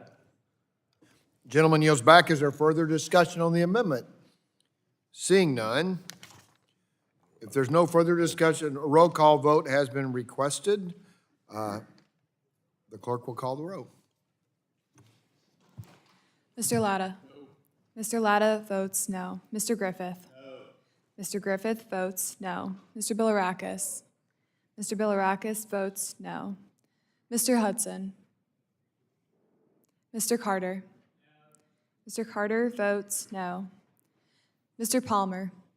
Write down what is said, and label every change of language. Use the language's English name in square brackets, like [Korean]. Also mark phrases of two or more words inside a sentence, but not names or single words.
[English] Gentleman yields back. Is there further discussion on the amendment? Seeing none, if there's no further discussion, a roll call vote has been requested. The clerk will call the roll. Mr. Latta? No. Mr. Latta votes no. Mr. Griffith? No. Mr. Griffith votes no. Mr. Bilirakis? Mr. Bilirakis votes no. Mr. Hudson? Mr. Carter? No. Mr. Carter votes no. Mr. Palmer?